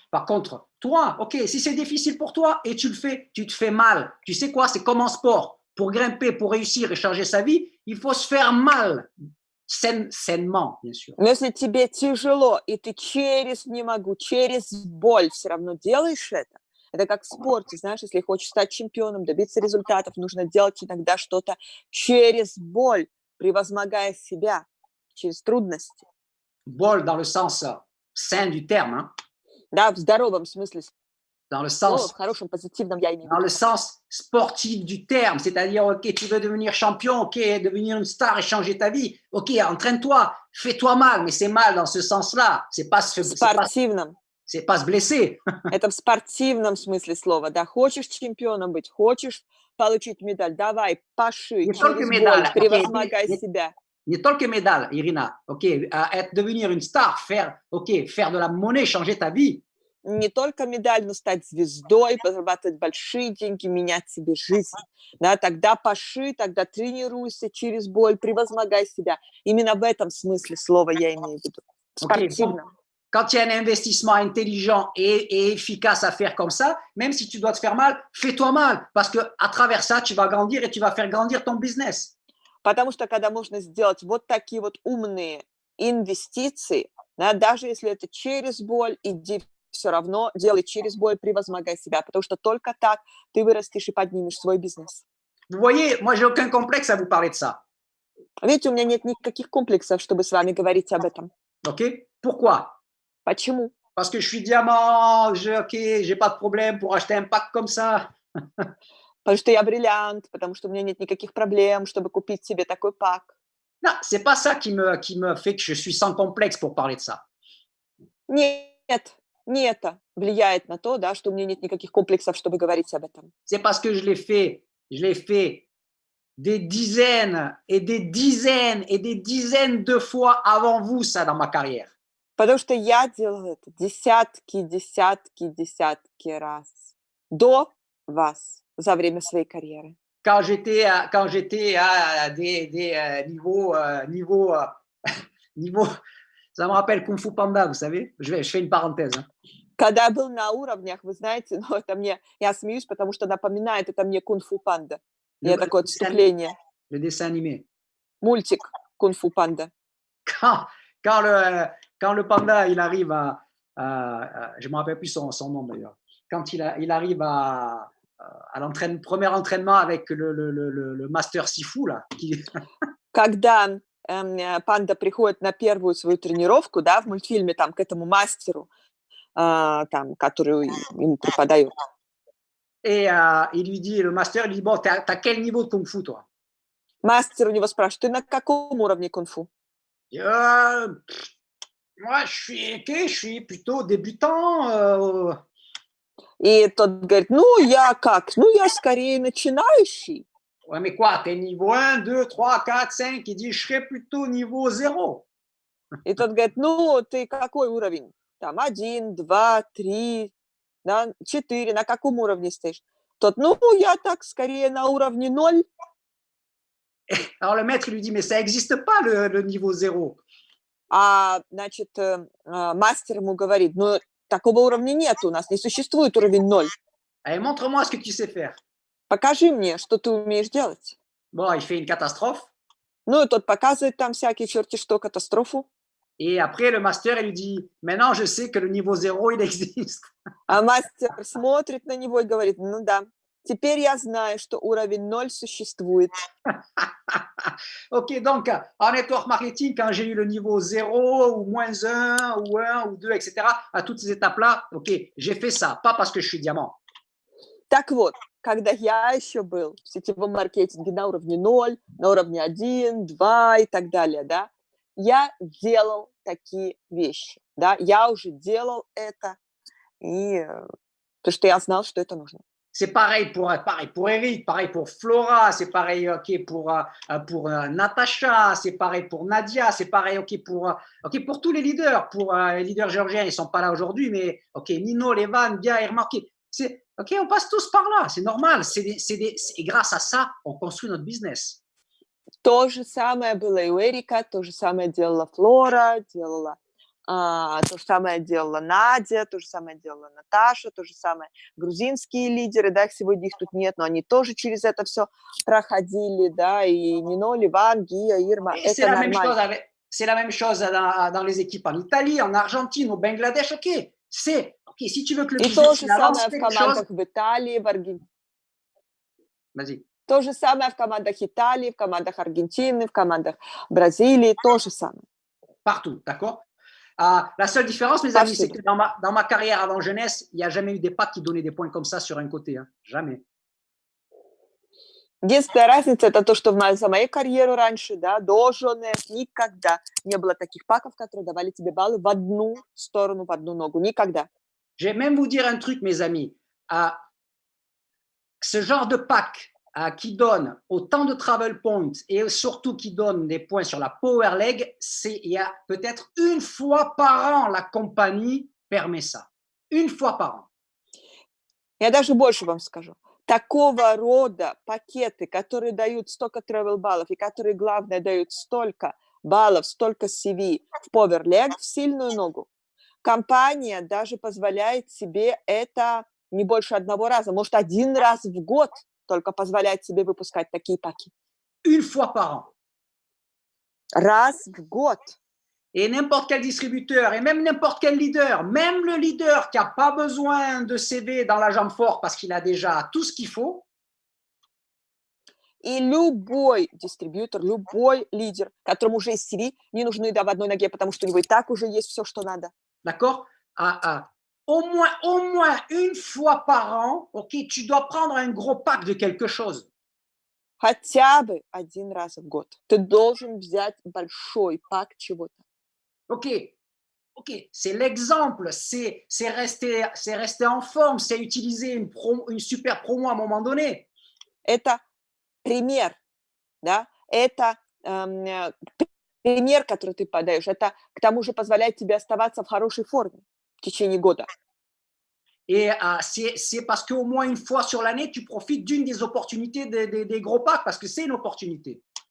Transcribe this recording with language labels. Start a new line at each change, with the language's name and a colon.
French: Par contre, toi, OK, si c'est difficile pour toi et tu le fais, tu te fais mal. Tu sais quoi? C'est comme en sport. Pour grimper, pour réussir et changer sa vie, il faut se faire mal. Sainement, bien sûr.
Russian: Но если тебе tяжело, и ты через «не могу», через боль все равно делаешь это как в спорте, знаешь, если хочешь стать чемпионом, добиться результатов, нужно делать иногда что-то через боль, превозмогая себя, через трудности.
French: Bol dans le sens sain du terme, hein?
Russian: Да, в здоровом смысле
French: Dans le
Russian: слова,
French: sens
Russian: в хорошем, позитивном я имею в
French: dans
Russian: виду.
French: le sens sportif du terme, c'est-à-dire, OK, tu veux devenir champion, OK, devenir une star et changer ta vie, OK, entraîne-toi, fais-toi mal, mais c'est mal dans ce sens-là,
Russian: В спортивном.
French: c'est pas se blesser.
Russian: Это в спортивном смысле слова, да. Хочешь чемпионом быть, хочешь получить медаль, давай, паши, Не только через боль,
French: médaille, OK,
Russian: превозмогай себя. не только
French: médaille, Irina, OK, devenir une star, faire de la monnaie, changer ta vie.
Russian: Не только медаль, но стать звездой, зарабатывать большие деньги, менять себе жизнь. Да, тогда паши, тогда тренируйся через боль, превозмогай себя. Именно в этом смысле слова я имею в виду. В
French: OK, donc,
Russian: спортивном.
French: quand il y a un investissement intelligent et efficace à faire comme ça, même si tu dois te faire mal, fais-toi mal, parce que à travers ça, tu vas grandir et tu vas faire grandir ton business.
Russian: Потому что когда можно сделать вот такие вот умные инвестиции, да, даже если это через боль, иди все равно делай через боль, превозмогай себя, потому что только так ты вырастешь и поднимешь свой бизнес.
French: Vous voyez, moi, j'ai aucun complexe à vous parler de ça.
Russian: Видите, у меня нет никаких комплексов, чтобы с вами говорить об этом.
French: OK? Pourquoi?
Russian: Почему?
French: Parce que je suis diamant, OK, j'ai pas de problème pour acheter un pack comme ça.
Russian: Потому что я бриллиант, потому что у меня нет никаких проблем, чтобы купить себе такой пак.
French: Non, c'est pas ça qui me fait que je suis sans complexe pour parler de ça.
Russian: Нет, не это влияет на то, да, что у меня нет никаких комплексов, чтобы говорить об этом.
French: C'est parce que je l'ai fait des dizaines et des dizaines et des dizaines de fois avant vous, ça, dans ma carrière.
Russian: Потому что я делала это десятки, десятки, десятки раз до вас за время своей карьеры.
French: Quand j'étais à des niveaux, niveau, ça me rappelle Kung Fu Panda, vous savez? Je fais une parenthèse. Hein.
Russian: Когда я был на уровнях, вы знаете, ну, это мне, я смеюсь, потому что напоминает это мне кунг-фу панда.
French: Le,
Russian: Я такое
French: dessin,
Russian: отступление.
French: le dessin animé.
Russian: Мультик кунг-фу панда.
French: Quand, quand, le, quand le panda, il arrive je ne me rappelle plus son nom d'ailleurs, quand il arrive à premier entraînement avec le master Sifu, là, qui...
Russian: Когда панда приходит на первую свою тренировку, да, в мультфильме, там, к этому мастеру, там, который ему преподает.
French: Et il lui dit, le master, il dit, bon, t'as quel niveau de Kung Fu, toi?
Russian: Мастер у него спрашивает, ты на каком уровне кунг-фу?
French: Moi, je suis plutôt débutant.
Russian: И тот говорит, ну, я как? Ну, я скорее начинающий.
French: Ouais, mais quoi, t'es niveau 1, 2, 3, 4, 5. Il dit, je serais plutôt niveau 0.
Russian: И тот говорит, ну, ты какой уровень? Там 1, 2, 3, да, 4. На каком уровне стоишь? Тот, ну, я так скорее на уровне 0.
French: Alors le maître lui dit, mais ça n'existe pas le niveau 0.
Russian: Значит, мастер ему говорит, ну, такого уровня нет у нас, не существует уровень 0.
French: Allez, montre-moi ce que tu sais faire.
Russian: Покажи мне, что ты умеешь делать.
French: Bon, il fait une catastrophe.
Russian: Ну, и тот показывает там всякие черти что, катастрофу.
French: Et après, le master, il lui dit, maintenant, je sais que le niveau 0, il existe.
Russian: А мастер смотрит на него и говорит, ну да, теперь я знаю, что уровень 0 существует.
French: Ok, donc, en network marketing, quand j'ai eu le niveau 0 ou moins 1 ou 1 ou 2, etc., à toutes ces étapes-là, ok, j'ai fait ça, pas parce que je suis diamant.
Russian: Так вот, когда я еще был в сетевом маркетинге на уровне 0, на уровне 1, 2 и так далее, да, я делал такие вещи, да, я уже делал это, и потому что я знал, что это нужно.
French: C'est pareil pour Eric, pareil pour Flora, c'est pareil okay, pour Natacha, c'est pareil pour Nadia, c'est pareil pour tous les leaders, pour les leaders géorgiens, ils ne sont pas là aujourd'hui, mais Nino, Levan, Bia, Irma, on passe tous par là, c'est normal, et grâce à ça, on construit notre business.
Russian: То же самое было и у Эрика, то же самое делала Флора, делала то же самое делала Надя, то же самое делала Наташа, то же самое грузинские лидеры, да, сегодня их тут нет, но они тоже через это все проходили, да, и Нино, Ливан, Гия, Ирма,
French: Et
Russian: это нормально.
French: C'est la même chose dans les équipes en Italie, en Argentine, au Bangladesh, si tu veux que le
Russian: И то
French: business
Russian: же
French: avance,
Russian: самое в командах в Италии, в Аргентине.
French: Vas-y.
Russian: То же самое в командах Италии, в командах Аргентины, в командах Бразилии, то же самое.
French: Partout, d'accord? La seule différence, mes amis, c'est que dans ma carrière avant jeunesse, il n'y a jamais eu des packs qui donnaient des points comme ça sur un côté. Hein. Jamais.
Russian: Единственная разница – это то, что за мою карьеру раньше, да, до ЖНС, никогда не было таких паков, которые давали тебе баллы в одну сторону, в одну ногу. Никогда.
French: Je vais même vous dire un truc, mes amis. Ce genre de pack qui donne autant de travel points et surtout qui donne des points sur la Power Leg, il y a peut-être une fois par an, la compagnie permet ça. Une fois par an.
Russian: Я даже больше вам скажу. Такого рода пакеты, которые дают столько travel-баллов и которые, главное, дают столько баллов, столько CV в Power Leg, в сильную ногу, компания даже позволяет себе это не больше одного раза, может, один раз в год только позволяет себе выпускать такие паки. Une fois par an. Раз в год.
French: Et n'importe quel distributeur, et même n'importe quel leader, même le leader qui n'a pas besoin de CV dans la jambe forte parce qu'il a déjà tout ce qu'il faut.
Russian: И любой дистрибьютор, любой лидер, которому уже есть CV, не нужны в одной ноге, потому что у него и так уже есть все, что надо.
French: D'accord? Au moins une fois par an, tu dois prendre un gros pack de quelque chose.
Russian: Хотя бы один раз в год. Ты должен взять большой пак чего-то.
French: Ok, ok, c'est l'exemple, c'est rester en forme, c'est utiliser une super promo à un moment donné.
Russian: Это пример, да? Это пример, который ты подаешь. Это к тому же позволяет тебе оставаться в хорошей форме в течение года.
French: Et c'est parce qu'au moins une fois sur l'année, tu profites d'une des opportunités des gros packs, parce que c'est une opportunité.